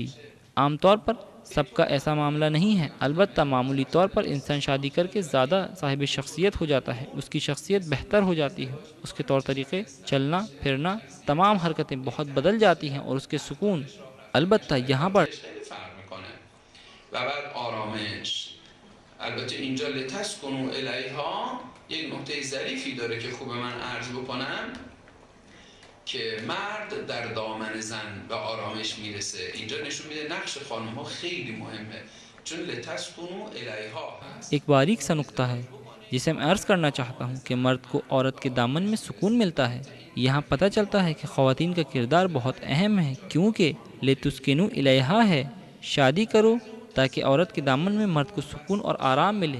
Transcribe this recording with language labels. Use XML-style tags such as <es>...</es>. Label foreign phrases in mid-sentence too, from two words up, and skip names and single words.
<ur>عام طور پر سب کا ایسا معاملہ نہیں ہے، البتہ معمولی طور پر انسان شادی کر کے زیادہ صاحب شخصیت ہو جاتا ہے. اس کی شخصیت بہتر ہو جاتی ہے، اس کے طور طریقے، چلنا پھرنا، تمام حرکتیں بہت بدل جاتی ہیں، اور اس کے سکون. البتہ یہاں پر</ur> <fa>خیلی فرق میکنه. و بعد آرامش. البته اینجا</fa> <ar>لتسکنوا الیها</ar> <fa>یک نکته ظریفی داره که خوبه من عرض بکنم که مرد در دامن زن به آرامش میرسه. اینجا نشون میده نقش خانم ها خیلی مهمه، چون</fa> <ar>لتسکنوا الیها</ar> <fa>هست.</fa> <ur>ایک باریک سا نقطہ ہے جسے میں عرض کرنا چاہتا ہوں کہ مرد کو عورت کے دامن میں سکون ملتا ہے۔ یہاں پتہ چلتا ہے کہ خواتین کا کردار بہت اہم ہے، کیونکہ</ur> <ar>لتسکنوا الیہا</ar> <ur>ہے، شادی کرو تاکہ عورت کے دامن میں مرد کو سکون اور آرام ملے۔</ur>